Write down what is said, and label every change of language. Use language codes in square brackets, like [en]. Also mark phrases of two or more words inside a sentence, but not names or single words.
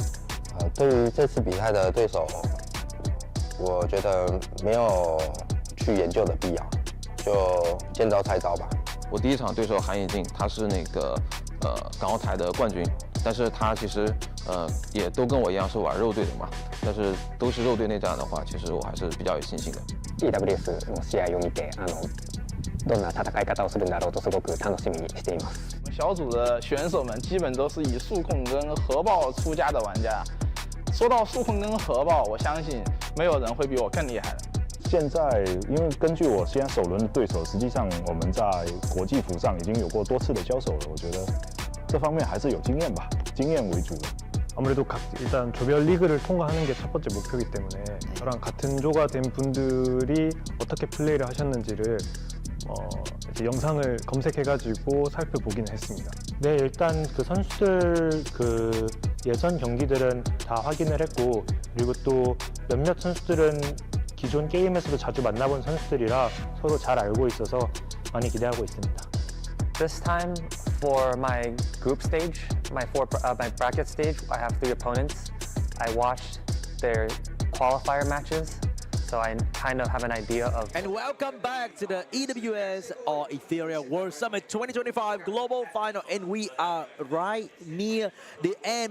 [zh] 对于这次比赛的对手，我觉得没有去研究的必要，就见招拆招吧。我第一场对手韩以静，他是那个港澳台的冠军，但是他其实也都跟我一样是玩肉队的嘛，但是都是肉队内战的话，其实我还是比较有信心的。 [ja] EWS の試合を見て、どんな戦い方をするんだろうとすごく楽しみにしています。 [zh] 我们小组的选手们基本都是以速控跟核爆出家的玩家。说到速控跟核爆，我相信没有人会比我更厉害的。现在，因为根据我现在首轮的对手，实际上我们在国际服上已经有过多次的交手了，我觉得这方面还是有经验吧，经验为主的。 [ko] 아무래도 일단 조별 리그를 통과하는 게 첫 번째 목표이기 때문에 저랑 같은 조가 된 분들이 어떻게 플레이를 하셨는지를 이제 영상을 검색해가지고 살펴보기는 했습니다. 네, 일단 그 선수들 그 예선 경기들은 다 확인을 했고, 그리고 또 몇몇 선수들은 기존 게임에서도 자주 만나본 선수들이라 서로 잘 알고 있어서 많이 기대하고 있습니다. [en] This time for my group stage, my bracket stage, I have 3 opponents. I watched their qualifier matches, so I kind of have an idea of... And welcome back to the EWS or Etheria World Summit 2025 Global Final, and we are right near the end.